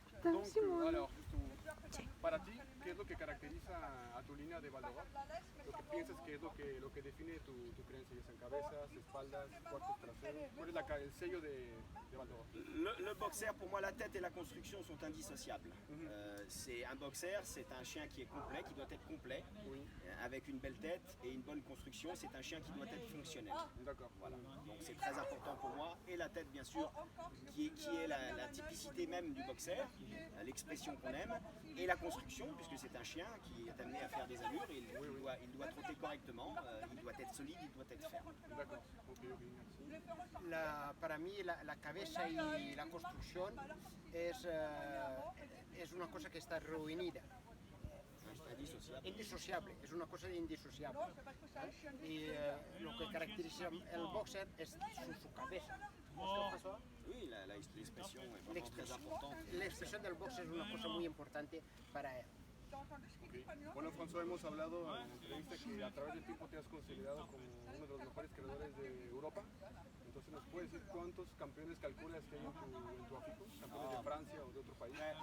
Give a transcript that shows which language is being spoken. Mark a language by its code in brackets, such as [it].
[fr] Donc, alors, [es] para ti, ¿qué es lo que caracteriza a tu línea de Val d'Europe? Lo que piensas que es lo que define tu creencia, ya sean cabezas, espaldas, cuartos traseros. ¿Cuál es el sello de Val d'Europe? [fr] Le boxer, pour moi, la tête et la construction sont indissociables. C'est un boxer, c'est un chien qui est complet, qui doit être complet, avec une belle tête et une bonne construction. C'est un chien qui doit être fonctionnel. D'accord. Voilà. Donc c'est très important pour moi. Et la tête, bien sûr, qui est la typicité même du boxer, l'expression qu'on aime, et la construction, puisque c'est un chien qui est amené à faire des allures, et il doit trotter correctement, il doit être solide, il doit être ferme. D'accord. Ok, merci. [es] Para mí la cabeza y la construcción es una cosa que está reunida. Indisociable, es una cosa indisociable. Y lo que caracteriza el boxer es su cabeza. [fr] Oui, l'expression est vraiment très importante. [es] La expresión del boxer es una cosa muy importante para él. Okay. Bueno, François, hemos hablado en la entrevista que a través del tiempo te has considerado como uno de los mejores creadores de Europa. Entonces, ¿nos puedes decir cuántos campeones calculas que hay en tu afico? ¿Campeones de Francia o de otro país?